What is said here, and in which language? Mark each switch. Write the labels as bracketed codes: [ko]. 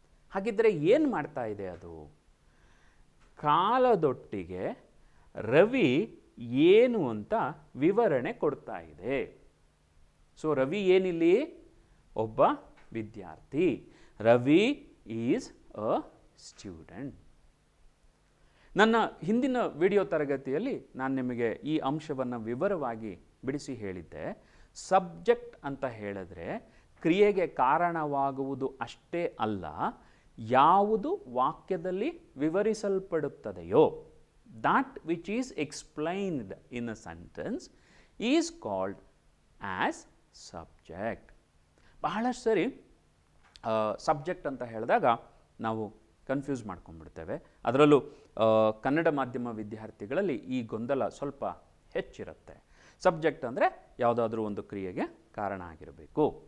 [kn] ಹಾಗಿದ್ರೆ ಏನು ಮಾಡ್ತಾ ಇದೆ ಅದು? ಕಾಲದೊಟ್ಟಿಗೆ ರವಿ ಏನು ಅಂತ ವಿವರಣೆ ಕೊಡ್ತಾ ಇದೆ. ಸೊ ರವಿ ಏನಿಲ್ಲಿ? ಒಬ್ಬ ವಿದ್ಯಾರ್ಥಿ. [en] Ravi is a student. [kn] ನನ್ನ ಹಿಂದಿನ ವಿಡಿಯೋ ತರಗತಿಯಲ್ಲಿ ನಾನು ನಿಮಗೆ ಈ ಅಂಶವನ್ನು ವಿವರವಾಗಿ ಬಿಡಿಸಿ ಹೇಳಿದ್ದೆ. ಸಬ್ಜೆಕ್ಟ್ ಅಂತ ಹೇಳಿದ್ರೆ ಕ್ರಿಯೆಗೆ ಕಾರಣವಾಗುವುದು ಅಷ್ಟೇ ಅಲ್ಲ, ಯಾವುದು ವಾಕ್ಯದಲ್ಲಿ ವಿವರಿಸಲ್ಪಡುತ್ತದೆಯೋ, [en] that which is explained in a sentence is called as subject. [kn] ಬಹಳಷ್ಟು ಸರಿ ಸಬ್ಜೆಕ್ಟ್ ಅಂತ ಹೇಳಿದಾಗ ನಾವು ಕನ್ಫ್ಯೂಸ್ ಮಾಡ್ಕೊಂಡ್ಬಿಡ್ತೇವೆ. ಅದರಲ್ಲೂ ಕನ್ನಡ ಮಾಧ್ಯಮ ವಿದ್ಯಾರ್ಥಿಗಳಲ್ಲಿ ಈ ಗೊಂದಲ ಸ್ವಲ್ಪ ಹೆಚ್ಚಿರುತ್ತೆ. ಸಬ್ಜೆಕ್ಟ್ ಅಂದರೆ ಯಾವುದಾದ್ರೂ ಒಂದು ಕ್ರಿಯೆಗೆ ಕಾರಣ ಆಗಿರಬೇಕು.